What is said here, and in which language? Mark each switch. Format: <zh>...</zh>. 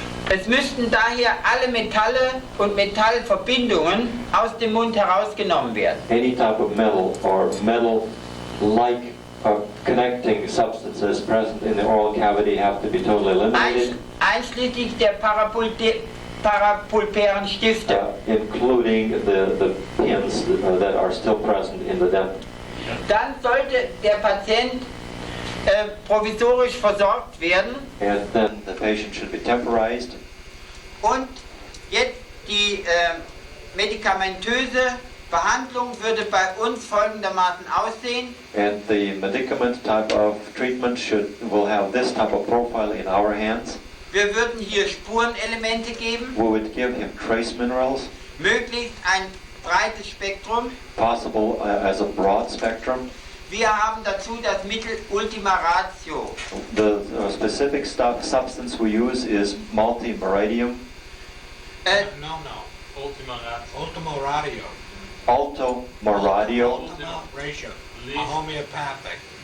<de>Es müssten daher alle Metalle und Metallverbindungen aus dem Mund herausgenommen werden.</de> <en>Any type of metal or metal-like connecting substances present in the oral cavity have to be totally eliminated,</en> <de>Einschließlich der parapulpären Stifte.</de> <en>including the pins that are still present in the dentin.</en> <de>Dann sollte der Patient provisorisch versorgt werden</de> <en>And then the patient should be temporized.</en> <de>und jetzt die medikamentöse Behandlung würde bei uns folgendermaßen aussehen.</de> <en>And the medicament type of treatment will have this type of profile in our hands.</en> <de>Wir würden hier Spurenelemente geben,</de> <en>We would give him trace minerals,</en> <de>möglichst ein breites Spektrum.</de> <en>possible as a broad spectrum.</en> <de>Wir haben dazu das Mittel Ultima Ratio.</de> <en>The specific substance we use is multimeridium, No. Ultima ratio. Ultimo radio. alto meradio, Ultimo ratio. a homeopathic.</en>